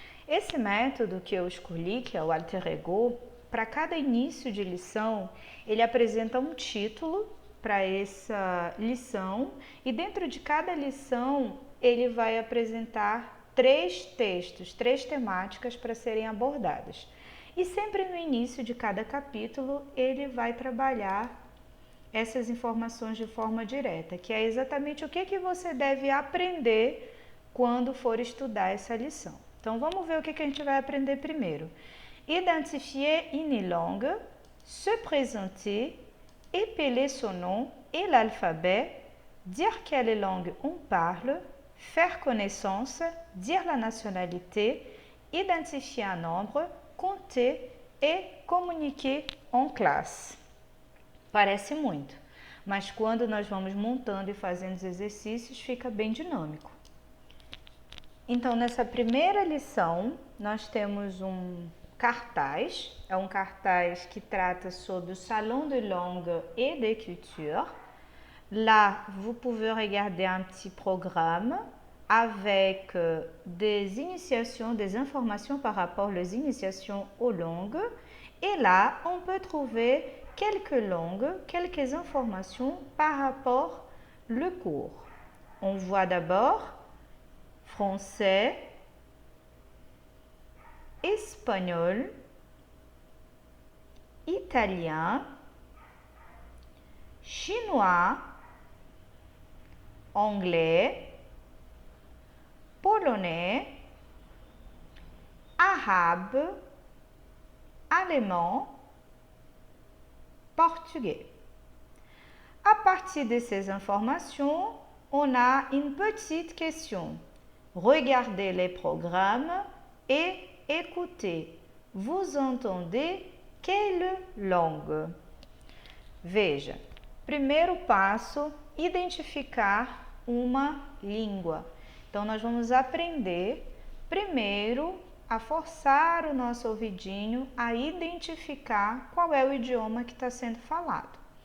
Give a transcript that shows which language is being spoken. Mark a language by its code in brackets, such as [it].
[pt] Esse método que eu escolhi, que é o Alter Ego, para cada início de lição, ele apresenta um título para essa lição e dentro de cada lição ele vai apresentar 3 textos, 3 temáticas para serem abordadas. E sempre no início de cada capítulo ele vai trabalhar essas informações de forma direta, que é exatamente o que você deve aprender quando for estudar essa lição. Então, vamos ver o que a gente vai aprender primeiro. [fr] Identifier une langue, se présenter, épeler son nom et l'alphabet, dire quelle langue on parle, faire connaissance, dire la nationalité, identifier un nombre, compter et communiquer en classe. [pt] Parece muito, mas quando nós vamos montando e fazendo os exercícios, fica bem dinâmico. Então, nessa primeira lição, nós temos um cartaz, é um cartaz que trata sobre o Salon de Langue et d'Écriture. [fr] Là, vous pouvez regarder un petit programme avec des initiations, des informations par rapport aux initiations aux langues. Et là, on peut trouver quelques langues, quelques informations par rapport au cours. On voit d'abord français, espagnol, italien, chinois, anglais, polonais, arabe, allemand, portugais. À partir de ces informations, on a une petite question. Regardez les programmes et écoutez. Vous entendez quelle langue? [pt] Veja, primeiro passo, identificar uma língua. Então, nós vamos aprender primeiro a forçar o nosso ouvidinho a identificar qual é o idioma que está sendo falado.